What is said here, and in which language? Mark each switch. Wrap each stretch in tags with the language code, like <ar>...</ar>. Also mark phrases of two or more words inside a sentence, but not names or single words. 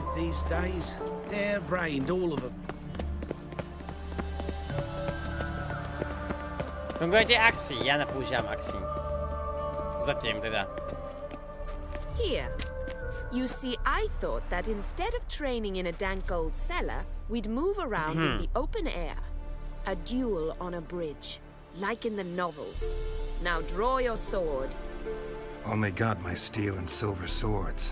<en>these days. Hair-brained, all of them.</en> <cs>Funguje ti akcí, já nepoužívám akcí. Zatím teda.</cs> <en>Here. You see, I thought that instead of training in a dank old cellar, we'd move around in the open air. A duel on a bridge, like in the novels. Now draw your sword. Only got my steel and silver swords.</en>